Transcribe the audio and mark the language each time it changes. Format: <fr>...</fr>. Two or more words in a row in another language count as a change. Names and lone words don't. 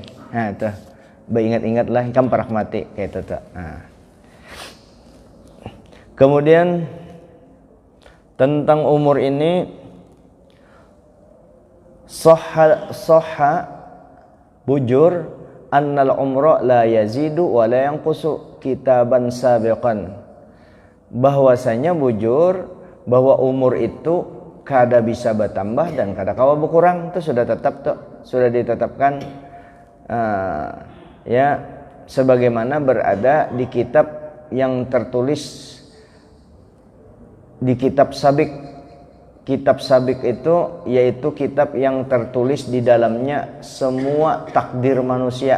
<bjn>Nah, itu beringat-ingatlah ikam parak mati kayak itu. Nah. Kemudian tentang umur ini, sahha bujur</bjn> <ar>أن العمر لا يزيد ولا ينقص كتابا سابقا,</ar> <bjn>bahwasanya bujur bahwa umur itu kada bisa bertambah dan kada kawa berkurang.</bjn> <id>Itu sudah ditetapkan ya, sebagaimana berada di kitab yang tertulis di kitab sabik. Kitab sabik itu yaitu kitab yang tertulis di dalamnya semua takdir manusia.</id>